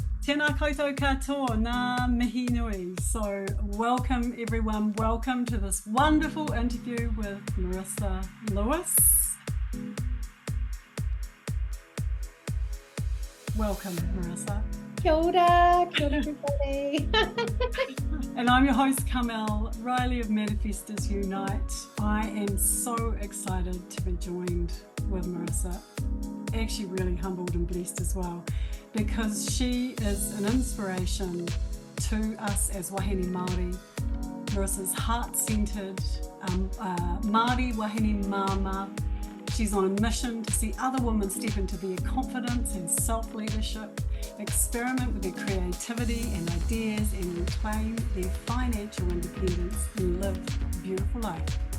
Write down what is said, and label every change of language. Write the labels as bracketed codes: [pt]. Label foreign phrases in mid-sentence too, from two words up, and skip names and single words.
[mi] Tēnā koutou katoa, nā mihi nui. [en] So welcome everyone, welcome to this wonderful interview with Marissa Lewis. Welcome, Marissa. [mi] Kia ora everybody. [en] And I'm your host, Carmelle Riley of Manifestors Unite. I am so excited to be joined with Marissa. Actually really humbled and blessed as well, because she is an inspiration to us as [mi] wahine Mauri. [en] Marissa's heart-centered [mi] Māori wahine [en] mama. She's on a mission to see other women step into their confidence and self-leadership, experiment with their creativity and ideas, and reclaim their financial independence and live a beautiful life.